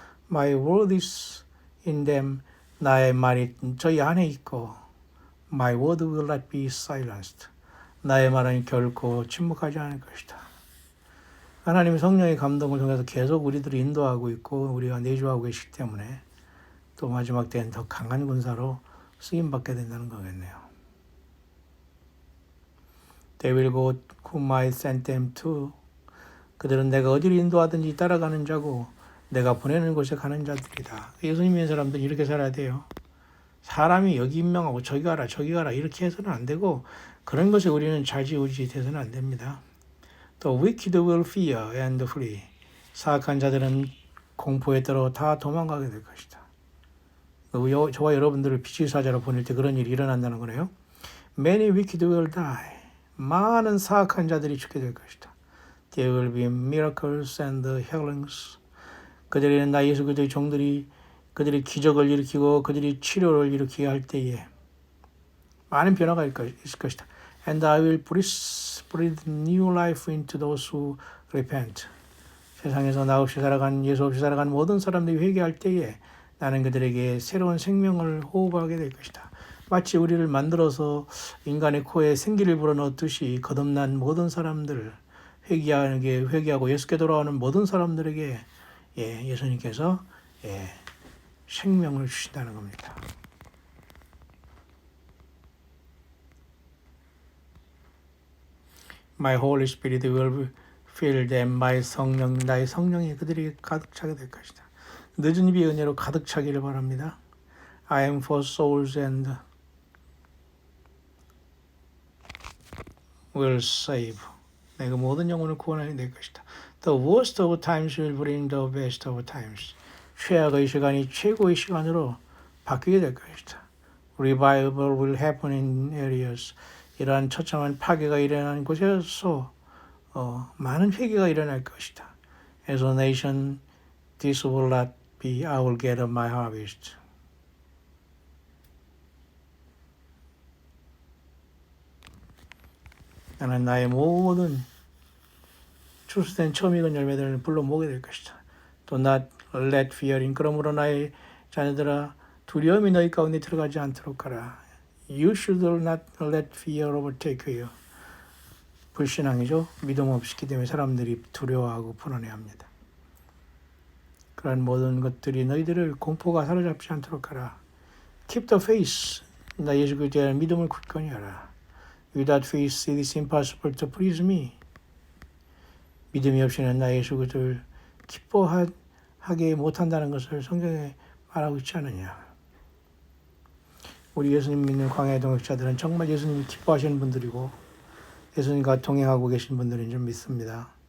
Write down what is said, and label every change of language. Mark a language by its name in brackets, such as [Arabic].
[English] My word is in them, [Korean] 나의 말이 저희 안에 있고 [English] My word will not be silenced, [Korean] 나의 말은 결코 침묵하지 않을 것이다. 하나님의 성령의 감동을 통해서 계속 우리들을 인도하고 있고 우리가 내주하고 계시기 때문에 또 마지막 때는 더 강한 군사로 쓰임받게 된다는 거겠네요. [English] They will go whom I sent them to. [Korean] 그들은 내가 어디를 인도하든지 따라가는 자고 내가 보내는 곳에 가는 자들이다. 예수님 믿는 사람들은 이렇게 살아야 돼요. 사람이 여기 임명하고 저기 가라 이렇게 해서는 안 되고 그런 것에 우리는 좌지우지 돼서는 안 됩니다. [English] The wicked will fear and flee. [Korean] 사악한 자들은 공포에 떨어 다 도망가게 될 것이다. 저와 여러분들을 빛의 사자로 보낼 때 그런 일이 일어난다는 거네요. [English] Many wicked will die. [Korean] 많은 사악한 자들이 죽게 될 것이다. [English] There will be miracles and healings. [Korean] 그들에게는 나 예수 그리스도의 종들이 그들이 기적을 일으키고 그들이 치료를 일으키게 할 때에 많은 변화가 있을 것이다. [English] And I will breathe new life into those who repent. [Korean] 세상에서 나 없이 살아간 예수 없이 살아간 모든 사람들이 회개할 때에 나는 그들에게 새로운 생명을 호흡하게 될 것이다. 마치 우리를 만들어서 인간의 코에 생기를 불어넣듯이 거듭난 모든 사람들, 회개하고 예수께 돌아오는 모든 사람들에게 예수님께서 생명을 주신다는 겁니다. [English] My Holy Spirit will fill them. [Korean] 나의 성령이 그들이 가득 차게 될 것이다. 늦은 비의 은혜로 가득 차기를 바랍니다. [English] I am for souls and will save. [Korean] 내가 모든 영혼을 구원하게 될 것이다. [English] The worst of times will bring the best of times. [Korean] 최악의 시간이 최고의 시간으로 바뀌게 될 것이다. [English] Revival will happen in areas. [Korean] 이러한 처참한 파괴가 일어나는 곳에서 많은 회개가 일어날 것이다. [English] As a nation, this will not be I will gather my harvest. [Korean] 나는 나의 모든 추수된 처음 익은 열매들을 불러 모으게 될 것이다. [English] Do not let fear in. [Korean] 그러므로 나의 자녀들아 두려움이 너희 가운데 들어가지 않도록 하라. [English] You should not let fear overtake you. [Korean] 불신앙이죠. 믿음 없기 때문에 사람들이 두려워하고 불안해합니다. 그런 모든 것들이 너희들을 공포가 사로잡지 않도록 하라. [English] Keep the faith. [Korean] 나 예수 그리스도에 대한 믿음을 굳건히 하라. [English] Without faith it is impossible to please me. [Korean] 믿음이 없이는 나 예수 그리스도를 기뻐하게 못한다는 것을 성경에 말하고 있지 않느냐. 우리 예수님 믿는 광야의 동역자들은 정말 예수님이 기뻐하시는 분들이고 예수님과 동행하고 계신 분들인 줄 믿습니다.